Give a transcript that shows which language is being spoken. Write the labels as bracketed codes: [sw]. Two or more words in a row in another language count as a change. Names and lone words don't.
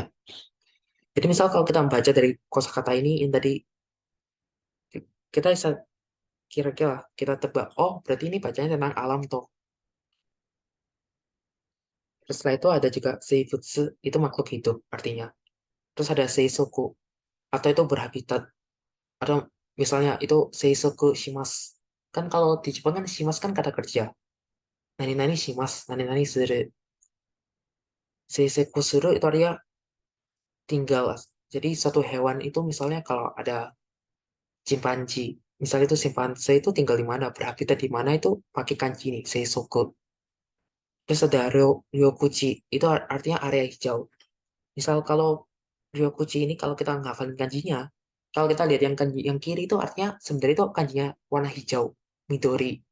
[id] Jadi misal kalau kita membaca dari kosakata ini yang tadi kita bisa kira-kira kita tebak, oh berarti ini bacanya tentang alam toh. Terus setelah itu ada juga Seibutsu, itu makhluk hidup artinya. Terus ada Seisoku, atau itu berhabitat. Atau misalnya itu [ja] 生息します. [id] Kan kalau di Jepang kan Shimasu kan kata kerja. [ja] 何々します、何々する. 生息する [id] itu artinya tinggal. Jadi satu hewan itu misalnya kalau ada Chimpanzee. Misalnya itu simpanse itu tinggal di mana, berhabitat di mana itu pakai kanji nih, Seisoku. Terus ada Ryokuchi, itu artinya area hijau. Misal kalau Ryokuchi ini kalau kita ngafalin kanjinya, kalau kita lihat yang kanji yang kiri itu artinya sebenarnya itu kanjinya warna hijau, Midori.